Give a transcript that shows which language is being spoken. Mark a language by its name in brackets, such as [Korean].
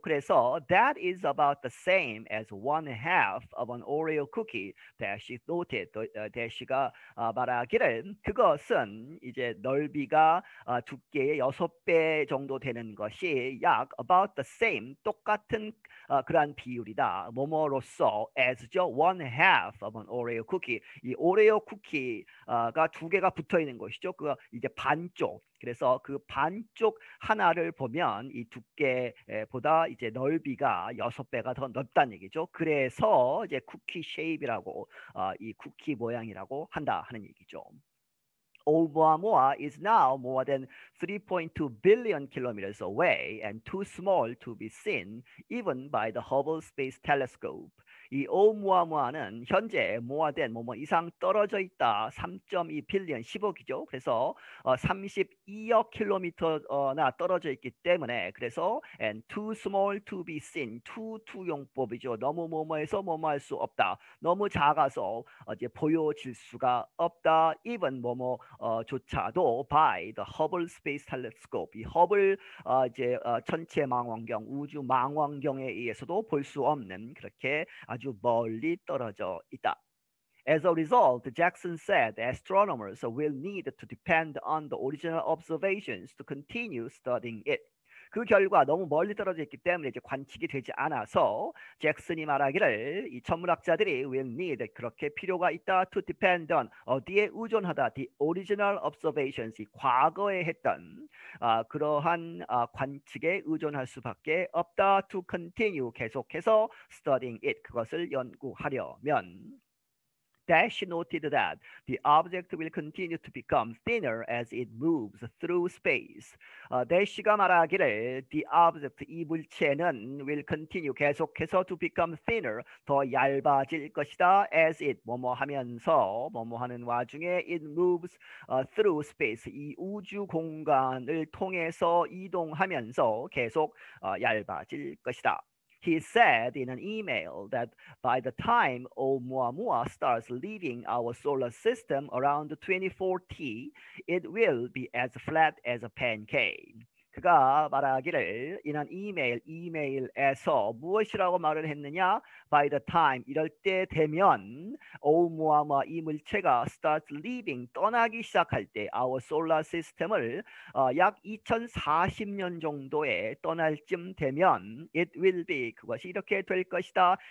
[Korean] 그래서 [English] that is about the same as 1/2 of an Oreo cookie. Dash noted. [Korean] Dash가 말하기를 그것은 이제 넓이가 두께의 6배 정도 되는 것이 약 [English] about the same [Korean] 똑같은 그러한 비율이다. 뭐뭐로서 [English] as죠. 1/2 of an Oreo cookie. [Korean] 이 오레오 쿠키가 두 개가 붙어 있는 것이죠. 그 이제 반쪽. 그래서 그 반쪽 하나를 보면 이 두께보다 이제 넓이가 6배가 더 넓다는 얘기죠. 그래서 이제 쿠키 쉐입이라고 이 쿠키 모양이라고 한다 하는 얘기죠. [English] Oumuamua is now more than 3.2 billion kilometers away and too small to be seen even by the Hubble Space Telescope. [Korean] 이 오umu아무아는 현재 more than 뭐뭐 이상 떨어져 있다. 3.2 빌리언 10억이죠. 그래서 32억 킬로미터나 떨어져 있기 때문에 그래서 [English] and too small to be seen. [Korean] too 용법이죠. 너무 뭐뭐해서 뭐뭐할 수 없다. 너무 작아서 이제 보여질 수가 없다. [English] even [Korean] 조차도 [English] by the Hubble Space Telescope. [Korean] 이 허블 이제 천체 망원경, 우주 망원경에 의해서도 볼 수 없는 그렇게 아주 아주 멀리 떨어져 있다. [English] As a result, Jackson said astronomers will need to depend on the original observations to continue studying it. [Korean] 그 결과 너무 멀리 떨어져 있기 때문에 이제 관측이 되지 않아서 잭슨이 말하기를 이 천문학자들이 will need 그렇게 필요가 있다 to depend on 어디에 의존하다 [English] the original observations [Korean] 이 과거에 했던 그러한 관측에 의존할 수밖에 없다 to continue 계속해서 studying it 그것을 연구하려면 [English] Dash noted that the object will continue to become thinner as it moves through space. [Korean] Dash가 말하기를 the object, 이 물체는 will continue, 계속해서 [English] to become thinner, [Korean] 더 얇아질 것이다. as it, 뭐뭐 하면서, 뭐뭐 하는 와중에 [English] it moves through space, [Korean] 이 우주 공간을 통해서 이동하면서 계속 얇아질 것이다. [English] He said in an email that by the time Oumuamua starts leaving our solar system around 2040, it will be as flat as a pancake. [Korean] 그가 말하기를 이런 이메일에서 무엇이라고 말을 했느냐? [English] By the time, [Korean] 이럴 때 되면 오umu아마 이 물체가 [English] starts leaving, [Korean] 떠나기 시작할 때 [English] our solar system [Korean] 을 약 2040년 정도에 떠날 쯤 되면 it will be, 그것이 이렇게 될 것이다.